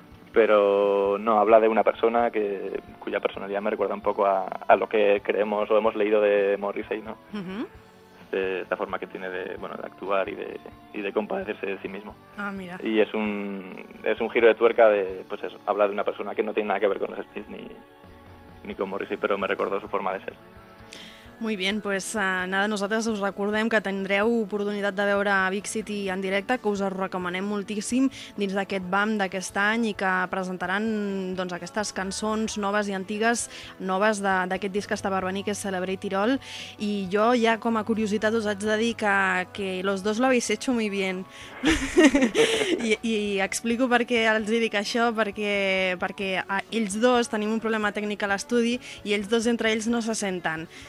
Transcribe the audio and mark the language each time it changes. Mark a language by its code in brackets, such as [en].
[es] Pero no, habla de una persona cuya personalidad me recuerda un poco a lo que creemos o hemos leído de Morrissey, ¿no? Uh-huh. Esta forma que tiene de actuar y de compadecerse de sí mismo. Ah, mira. Y es un giro de tuerca de, pues eso, habla de una persona que no tiene nada que ver con los Smiths ni con Morrissey, pero me recordó su forma de ser. [ca] Muy bien, pues nada, nosaltres us recordem que tindreu oportunitat de veure Big City en directe, que us recomanem moltíssim dins d'aquest BAM d'aquest any i que presentaran doncs, aquestes cançons noves i antigues, noves d'aquest disc que està per venir, que és Celebrate It All. I jo ja com a curiositat us haig de dir que [es] los dos lo habéis hecho muy bien. [ca] I explico per què els dic això, perquè ells dos tenim un problema tècnic a l'estudi i ells dos entre ells no se senten.